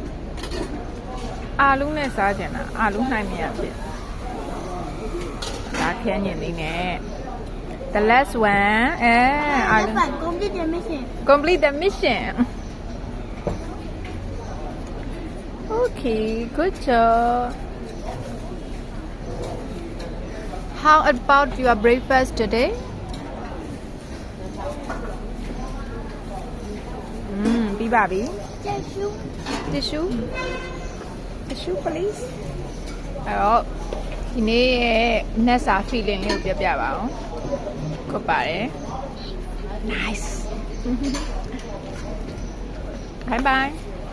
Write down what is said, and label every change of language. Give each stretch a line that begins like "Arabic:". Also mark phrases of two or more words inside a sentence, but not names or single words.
Burmese: အာလူနဲ့စားကြင်တာအာလူနိုင်မရဖြစ်ဒါခန်းညင်လေးနဲ့
English: the last one
Burmese: အဲ့ဒါက
English: complete the mission complete the mission okay good job how about your breakfast today
Burmese: ပြီးပါပြီ
English: tissue please
Burmese: အဲ့တော့ဒီနေ့ရဲ့နှက်စာ feeling လေးကိုပြပြပါအောင်ဟုတ်ပါတယ်
English: nice bye bye